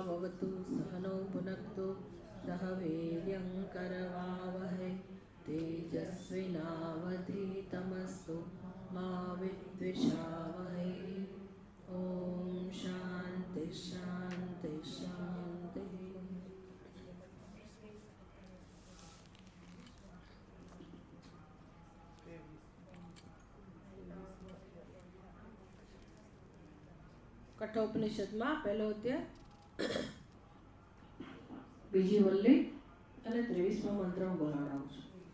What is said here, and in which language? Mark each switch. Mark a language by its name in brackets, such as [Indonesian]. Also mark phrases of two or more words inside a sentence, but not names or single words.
[Sanskrit] भवतु सहनौ भुनक्तु सह वीर्यं करवावहै तेजस्विनावधीतमस्तु मा विद्विषावहै। ॐ शान्ति शान्ति शान्तिः। [Gujarati] કઠોપનિષદમાં પહેલો અધ્યાય બીજી વલ્લી અને 23મો મંત્ર હું બોલાવડાવું છું.